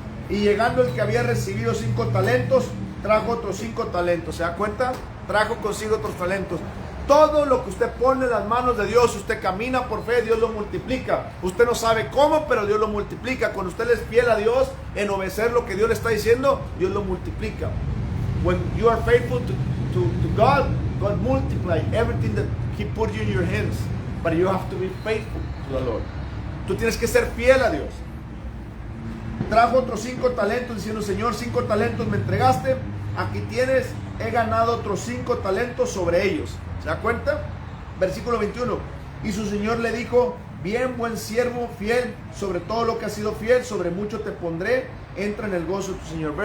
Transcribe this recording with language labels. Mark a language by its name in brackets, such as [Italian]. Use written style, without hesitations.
[Spanish] Y llegando el que había recibido 5 talentos, trajo otros 5 talentos. ¿Se da cuenta? Trajo consigo otros talentos. Todo lo que usted pone en las manos de Dios, usted camina por fe, Dios lo multiplica. Usted no sabe cómo, pero Dios lo multiplica. Cuando usted es fiel a Dios, en obedecer lo que Dios le está diciendo, Dios lo multiplica. [English] When you are faithful to God, God multiply everything that He put you in your hands. But you have to be faithful to the Lord. [Spanish] Tú tienes que ser fiel a Dios. Trajo otros 5 talentos diciendo, Señor, 5 talentos me entregaste. Aquí tienes, he ganado otros 5 talentos sobre ellos. ¿Se da cuenta? Versículo 21. Y su señor le dijo, bien, buen siervo, fiel, sobre todo lo que has sido fiel, sobre mucho te pondré, entra en el gozo de tu señor.